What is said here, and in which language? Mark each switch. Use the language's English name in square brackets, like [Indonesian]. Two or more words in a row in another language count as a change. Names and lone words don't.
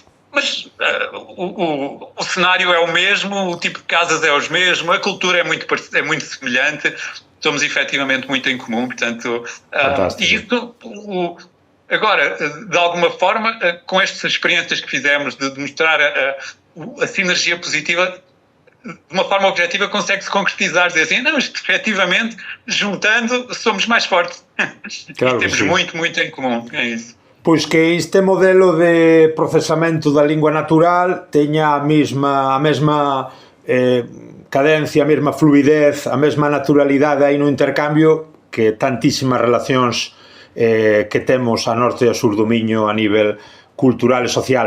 [Portuguese] Mas o cenário é o mesmo, o tipo de casas é os mesmos, a cultura é muito semelhante, somos efetivamente muito em comum, portanto, e isso, agora, de alguma forma, com estas experiências que fizemos de mostrar a sinergia positiva, de uma forma objetiva consegue-se concretizar, dizer assim, não, efetivamente, juntando, somos mais fortes. Claro, e temos muito em comum, é isso. [Galician] Pois que este modelo de procesamento da lingua natural teña a mesma cadencia, a mesma fluidez, a mesma naturalidade aí no intercambio que tantísimas relacións que temos a norte e a sur do Miño a nivel cultural e social.